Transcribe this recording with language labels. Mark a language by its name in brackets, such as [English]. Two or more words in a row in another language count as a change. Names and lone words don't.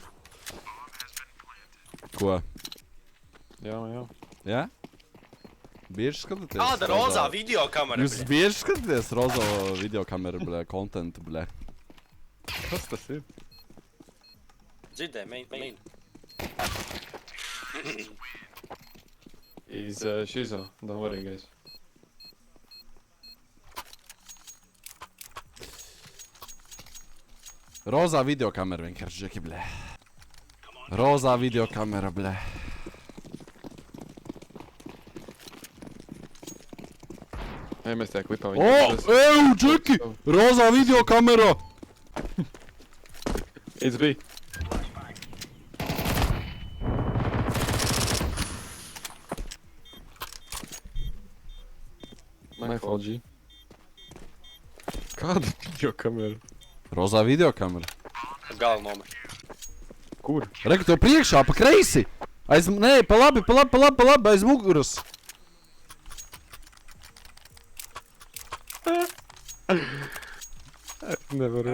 [Latvian] Ko? Jā. Jā? Bieži skatāties? Kāda rozā video kamera? Jūs bieži skatāties rozā video kameru, bļa, kontentu, bļa. Kas tas ir? Dzirdē, main. [English] He's shizo, don't worry guys. [Latvian] Rozā video kamera vienkārši, Džeki, bļa. Rozā video kamera, bļa. Ej, mēs tajā klipā Ew, Džeki! Rozā video kamera! [English] It's B. My fault, G. [Latvian] Kāda video kamera? Rozā video kamera. Galva nomet. Kur? Reku, to priekšā, pa kreisi! Nē, pa labi, aiz muguras! Nevaru